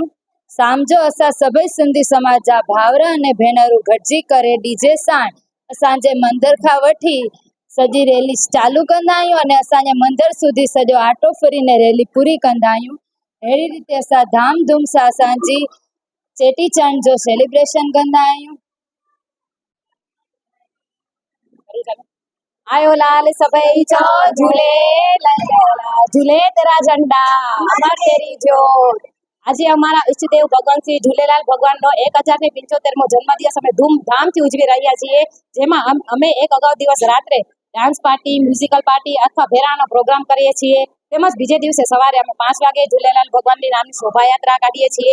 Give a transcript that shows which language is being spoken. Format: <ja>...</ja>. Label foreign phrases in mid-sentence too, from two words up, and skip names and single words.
<sd>शाम जो असां सभई सिंधी समाज जा भाउर अने भेनरूं गॾिजी करे डीजे सां असांजे मंदर खां वठी सॼी रैली चालू कंदा आहियूं अने असांजे मंदर सुधी सॼो आटो फरीने रैली पूरी कंदा आहियूं। अहिड़ी रीते असां धाम धूम सां असांजी चेटीचंड जो सेलिब्रेशन कंदा आहियूं। आयो लाल सभई चो झूलेलाल</sd> <hi>झूले तेरा झंडा अमर तेरी ज्योत।</hi> <gu>આજે અમારા ઈષ્ટદેવ ભગવાન શ્રી ઝૂલેલાલ ભગવાનનો 1075મો જન્મદિવસ અમે ધૂમધામથી ઉજવી રહ્યા છીએ। જેમાં અમે એક અગાઉ દિવસ રાત્રે</gu> <en>dance party musical party</en> <gu>અથવા ભેરાનો પ્રોગ્રામ કરીએ છીએ। તેમજ બીજે દિવસે સવારે અમે 5 વાગે ઝૂલેલાલ ભગવાનની નામની શોભાયાત્રા કાઢીએ છીએ।</gu>